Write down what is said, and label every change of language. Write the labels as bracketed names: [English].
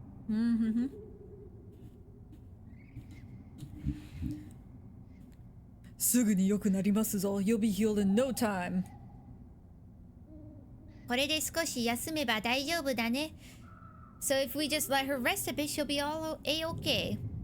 [Japanese] Mm-hmm. Suguni yoku narimasu zo. [English] You'll be healed in no time. [Japanese] これで少し休めば大丈夫だね。 [English] So if we just let her rest a bit, she'll be all a-okay.